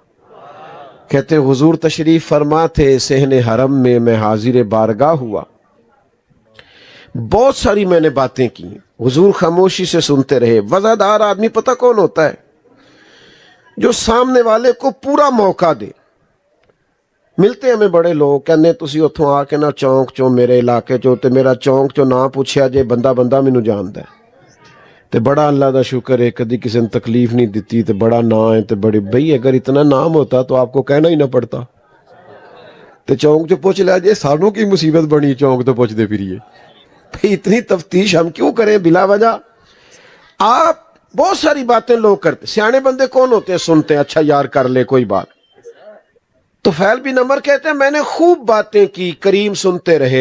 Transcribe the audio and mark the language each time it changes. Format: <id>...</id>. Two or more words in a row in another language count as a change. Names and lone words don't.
<ur>کہتے ہیں حضور تشریف فرما تھے صحن حرم میں حاضر بارگاہ ہوا. بہت ساری میں نے باتیں کی، حضور خاموشی سے سنتے رہے. وزادار آدمی پتہ کون ہوتا ہے؟ جو سامنے والے کو پورا موقع دے. ملتے ہمیں بڑے لوگ</ur> <pa>کہنے تسی اتھوں آ کے نہ چونک چو میرے علاقے چو تے میرا چونک چو نہ پوچھیا جے بندہ بندہ مینوں جاندا ہے تے بڑا اللہ دا شکر ہے کدی کسی نے تکلیف نہیں دیتی تے بڑا نا ہے تے بڑی.</pa> <ur>بھئی اگر اتنا نام ہوتا تو آپ کو کہنا ہی نہ پڑتا</ur> <pa>تے چونک چو پوچھ لیا جے سانوں کی مصیبت بنی چونک تو پوچھ دے پھریے.</pa> <ur>بھئی اتنی تفتیش ہم کیوں کریں بلا وجہ؟ آپ بہت ساری باتیں لوگ کرتے. سیانے بندے کون ہوتے ہیں؟ سنتے ہیں اچھا یار کر لے کوئی بات. طفیل بن عمر کہتے ہیں میں نے خوب باتیں کی، کریم سنتے رہے.</ur>